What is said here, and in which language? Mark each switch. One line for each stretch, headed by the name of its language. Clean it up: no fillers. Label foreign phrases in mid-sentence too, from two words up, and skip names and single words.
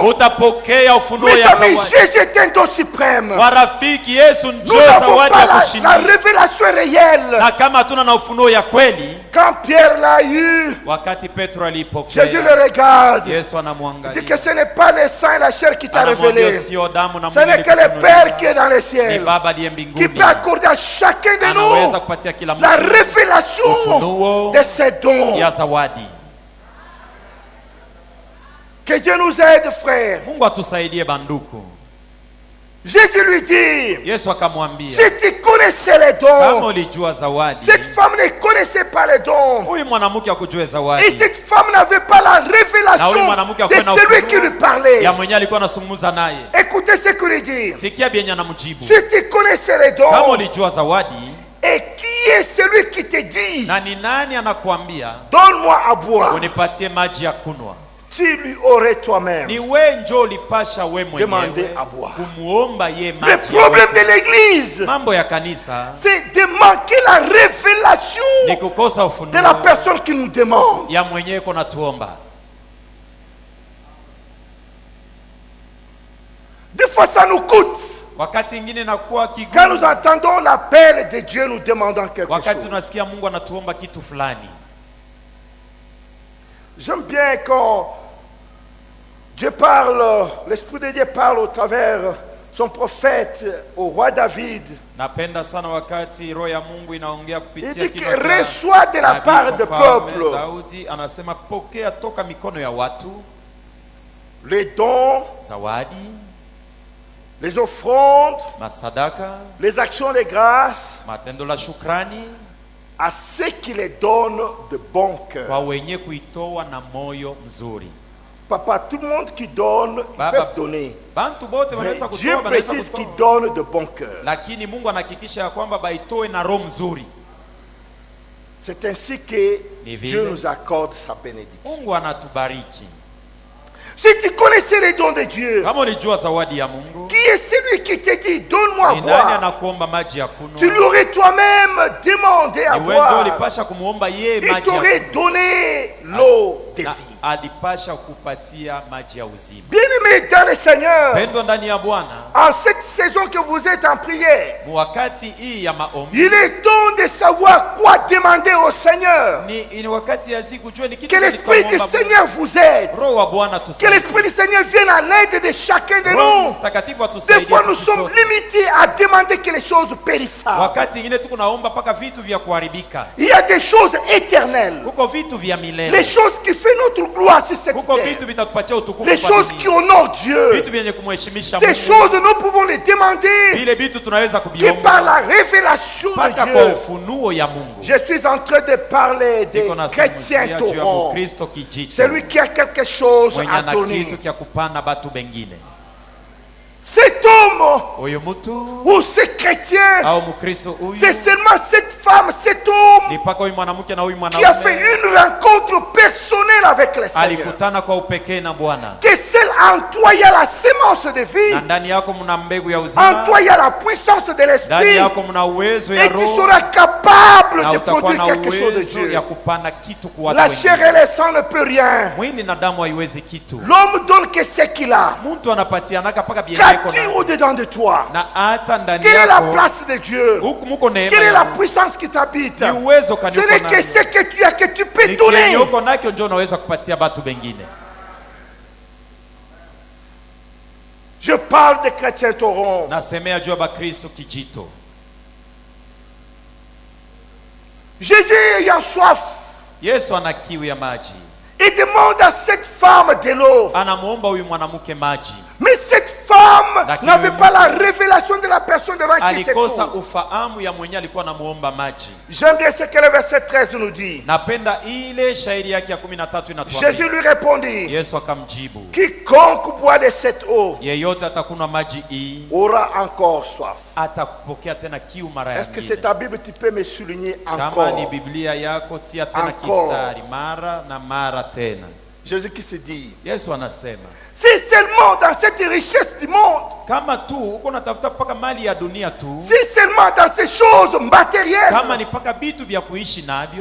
Swahili: utapokea ufunuo
French: Mes
Swahili: ya
French: amis,
Swahili: zawadi.
French: Jésus est un don suprême.
Swahili: Warafiki, Yesu
French: Nous
Swahili: njoo
French: n'avons
Swahili: zawadi
French: pas
Swahili: ya
French: la
Swahili: kushinda.
French: révélation réelle.
Swahili: Na kama hatuna na ufunuo ya kweli,
French: Quand Pierre l'a eu,
Swahili: wakati Petro
French: Jésus
Swahili: alipokea,
French: le regarde.
Swahili: Yesu
French: Il dit que
Swahili: anamwangalia,
French: ce n'est pas le sang et la chair qui t'a
Swahili: anamwambia
French: révélé.
Swahili: sio damu na
French: Ce
Swahili: mwili
French: n'est que le
Swahili: alikufunulia.
French: Père qui est dans les
Swahili: Ni
French: ciels,
Swahili: Baba aliye
French: qui
Swahili: mbinguni
French: peut accorder à chacun de
Swahili: anaweza
French: nous
Swahili: kupatia kila
French: la
Swahili: mtu
French: révélation
Swahili: ufunuo
French: de ses dons.
Swahili: ya zawadi.
French: Que Dieu nous aide, frères.
Swahili: Mungu atusaidie banduku.
French: Jésus lui dit,
Swahili: Yesu akamwambia,
French: si tu connaissais les
Swahili: kama
French: dons,
Swahili: ulijua zawadi,
French: cette femme ne connaissait pas les dons.
Swahili: huyu mwanamke akujue
French: Et
Swahili: zawadi,
French: cette femme n'avait pas la
Swahili: na huyu
French: révélation
Swahili: mwanamke
French: de
Swahili: akuwe na
French: celui qui lui
Swahili: ufunuo
French: parlait.
Swahili: ya mwenye alikuwa anazungumza naye.
French: Écoutez ce qu'il lui dit.
Swahili: Sikia bien anamjibu,
French: Si tu connaissais les
Swahili: kama
French: dons,
Swahili: ulijua zawadi,
French: et qui est celui qui te dit,
Swahili: na ni nani anakuambia
French: donne-moi à boire,
Swahili: unipatie maji ya kunwa?
French: tu lui aurais toi-même.
Swahili: Ni we njo ulipasha we
French: Demander
Swahili: mwenyewe
French: à boire.
Swahili: kumuomba ye
French: Le
Swahili: maji ya
French: problème de
Swahili: kunwa.
French: l'église,
Swahili: Mambo ya kanisa
French: c'est de manquer la révélation
Swahili: ni kukosa
French: de la
Swahili: ufunuo
French: personne qui nous demande.
Swahili: ya mwenyewe kona tuomba.
French: Des fois, ça nous coûte.
Swahili: Wakati ingine nakuwa
French: Quand nous
Swahili: kigumu,
French: entendons l'appel de Dieu nous demandant quelque
Swahili: wakati
French: chose.
Swahili: tunasikia Mungu anatuomba kitu fulani.
French: J'aime bien quand Dieu parle, l'Esprit de Dieu parle au travers son prophète au roi David.
Swahili: Napenda sana wakati roho ya Mungu inaongea
French: Il
Swahili: kupitia
French: dit
Swahili: kinywa
French: que
Swahili: cha
French: reçoit de la
Swahili: nabii
French: part du
Swahili: mfalme
French: peuple
Swahili: Daudi anasema pokea toka mikono ya watu
French: les dons,
Swahili: zawadi,
French: les offrandes,
Swahili: masadaka,
French: les actions de grâce
Swahili: matendo la shukrani
French: à ceux qui les donnent de bon cœur.
Swahili: kwa wenye kuitoa na moyo mzuri.
French: Papa, tout le monde qui donne, ils
Swahili: Baba,
French: peuvent donner.
Swahili: bantu bote
French: Mais
Swahili: wanaweza
French: Dieu
Swahili: kutoa, wanaweza
French: précise qu'ils
Swahili: kutoa,
French: donnent de bon cœur.
Swahili: lakini Mungu anahakikisha ya kwamba baitoe na roho mzuri.
French: C'est ainsi que
Swahili: Ni
French: Dieu
Swahili: vile
French: nous accorde sa bénédiction.
Swahili: Mungu anatubariki.
French: Si tu connaissais les dons de Dieu,
Swahili: Kama ulijua zawadi ya Mungu,
French: qui est celui qui te dit, donne-moi à
Swahili: ni nani
French: boire?
Swahili: anakuomba maji ya
French: Tu
Swahili: kunywa?
French: l'aurais toi-même demandé à
Swahili: Ni wewe ndio
French: boire.
Swahili: ulipasha kumuomba yeye
French: Il
Swahili: maji ya
French: t'aurait
Swahili: kunywa.
French: donné l'eau de
Swahili: Na
French: vie.
Swahili: alipasha kupatia maji ya uzima.
French: Bien-aimés dans le Seigneur,
Swahili: Pendwa ndani ya Bwana,
French: en cette saison que vous êtes en prière,
Swahili: wakati hii ya maombi
French: il est temps de savoir quoi demander au Seigneur.
Swahili: ni wakati ya siku jua ni kitu
French: Que
Swahili: gani
French: l'Esprit du
Swahili: tutamwomba
French: Seigneur vous aide.
Swahili: Mungu. Roho wa Bwana
French: Que
Swahili: tusaidie.
French: l'Esprit du Seigneur vienne à l'aide de chacun de
Swahili: Roho
French: nous.
Swahili: Mtakatifu
French: Des
Swahili: atusaidie
French: fois, nous
Swahili: sisi
French: sommes
Swahili: sote.
French: limités à demander que les choses périssables.
Swahili: Wakati ingine tuko naomba paka vitu vya kuharibika.
French: Il y a des choses éternelles.
Swahili: Kuko vitu vya
French: Les
Swahili: milele.
French: choses qui font notre gloire sur cette
Swahili: Kuko
French: terre.
Swahili: vitu vitatupatia utukufu
French: Les
Swahili: kwa
French: choses qui
Swahili: dunia.
French: honorent Dieu.
Swahili: Vitu vyenye kumheshimisha
French: Ces
Swahili: Mungu.
French: choses, nous pouvons les demander
Swahili: Vile vitu tunaweza
French: que par
Swahili: kuviomba
French: la révélation
Swahili: mpaka
French: de
Swahili: kwa
French: Dieu.
Swahili: ufunuo ya Mungu.
French: Je suis en train de parler des
Swahili: Niko
French: chrétiens
Swahili: nasungumzia juu ya
French: torrents.
Swahili: Mkristo kijito.
French: Celui qui a quelque chose
Swahili: Mwenye
French: à
Swahili: ana kitu
French: donner.
Swahili: kya kupana batu bengine.
French: Cet homme
Swahili: Huyu mtu
French: ou ce chrétien,
Swahili: au Mkristo huyu
French: c'est seulement cette femme, cet homme
Swahili: ni paka huyu mwanamke na huyu
French: qui a fait
Swahili: mwanaume
French: une rencontre personnelle avec le Seigneur.
Swahili: alikutana kwa upekee na Bwana.
French: Que seul en toi il y a la sémence de vie,
Swahili: Na ndani yako mna mbegu ya
French: en
Swahili: uzima,
French: toi il y a la puissance de
Swahili: ndani
French: l'esprit,
Swahili: yako mna uwezo ya
French: et tu
Swahili: roho,
French: seras capable
Swahili: na
French: de
Swahili: utakuwa
French: produire
Swahili: na
French: quelque chose de
Swahili: uwezo
French: Dieu.
Swahili: ya kupanda kitu kwa watu
French: La chair
Swahili: wengine.
French: et le sang ne peut rien.
Swahili: Mwili na damu haiwezi kitu.
French: L'homme donne que ce qu'il a.
Swahili: Mtu anapatianaka paka bieneko
French: Qu'as-tu
Swahili: na
French: au-dedans de toi?
Swahili: na hata ndani
French: Quelle est la
Swahili: yako
French: place de Dieu?
Swahili: huku muko neema
French: Quelle est
Swahili: ya
French: la
Swahili: Mungu.
French: puissance qui t'habite?
Swahili: Ni uwezo
French: Ce
Swahili: kaniuko
French: n'est que
Swahili: nayo.
French: ce que tu as que tu peux
Swahili: Ni
French: donner.
Swahili: kenye uko nakyo ndio unaweza kupatia batu bengine.
French: Je parle des chrétiens torrents.
Swahili: Nasemea juu ya Bakristo kijito.
French: Jésus ayant soif,
Swahili: Yesu ana kiu ya maji.
French: il demande à cette femme de l'eau.
Swahili: Anamuomba huyu mwanamke maji.
French: Mais cette femme
Swahili: Lakini
French: n'avait
Swahili: huyu
French: pas la révélation de la personne devant qui il se
Swahili: alikosa
French: trouve.
Swahili: ufahamu ya mwenye alikuwa namuomba maji.
French: J'aime bien ce que le verset 13 nous dit.
Swahili: Napenda ile shairi yake ya 13
French: Jésus
Swahili: inatuambia.
French: lui répondit,
Swahili: Yesu akamjibu,
French: quiconque boit de cette eau
Swahili: yeyote atakunywa maji hii
French: aura encore soif.
Swahili: atakupokea tena kiu mara ya
French: Est-ce que c'est
Swahili: pili.
French: ta Bible, tu peux me souligner
Swahili: Kama
French: encore?
Swahili: ni Biblia yako, tia tena
French: Encore.
Swahili: kistari mara na mara tena.
French: Jésus qui se dit,
Swahili: Yesu anasema,
French: si seulement dans cette richesse du monde,
Swahili: kama tu uko natafuta paka mali ya dunia tu,
French: si seulement dans ces choses matérielles,
Swahili: kama ni paka vitu vya kuishi navyo,